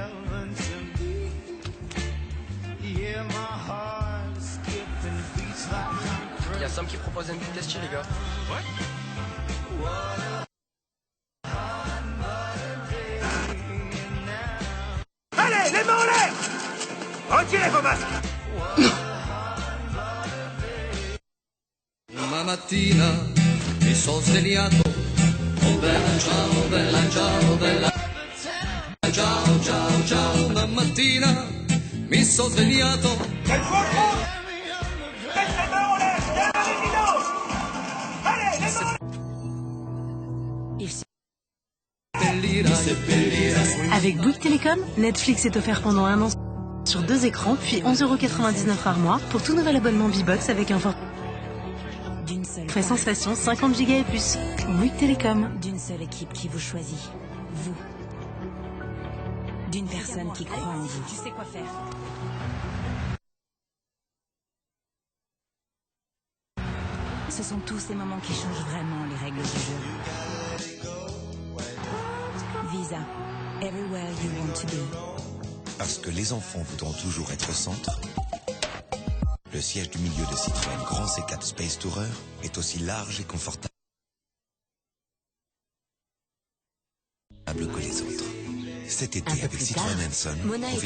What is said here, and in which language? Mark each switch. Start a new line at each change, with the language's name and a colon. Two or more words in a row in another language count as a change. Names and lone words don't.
French: Il y a Sam qui propose un petit test, les gars. Ouais. Allez, les mains en l'air! Retirez vos masques!
Italian: Una mattina mi sono svegliato, oh bella ciao, bella ciao, ciao, ciao. Una mattina mi sono svegliato. Quel fuoco!
French: Mettez les mains en l'air! Viens avec Dino! Allez, les mains Avec Bouygues Télécom, Netflix est offert pendant un an sur 2 écrans, puis 11,99 € par mois pour tout nouvel abonnement B-Box avec un forfait sensation 50 Go et plus. Bouygues Télécom. D'une seule équipe qui vous choisit. Vous. D'une personne qui croit en vous. Tu sais quoi faire. Ce sont tous ces moments qui changent vraiment les règles du jeu. Visa.
English: Everywhere you want to be.
French: Parce que les enfants voudront toujours être au centre, le siège du milieu de Citroën Grand C4 Space Tourer est aussi large et confortable que les autres. Cet été, Un peu avec plus Citroën tard, Hanson, Mona était